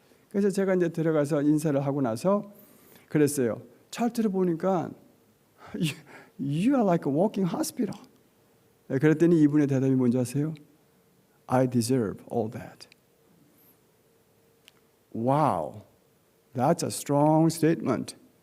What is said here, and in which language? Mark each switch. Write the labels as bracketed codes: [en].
[ko] 그래서 제가 이제 들어가서 인사를 하고 나서 그랬어요. 차트를 보니까 [en] You are like a walking hospital. [ko] 그랬더니 이분의 대답이 뭔지 아세요? [en] I deserve all that. Wow, that's a strong statement.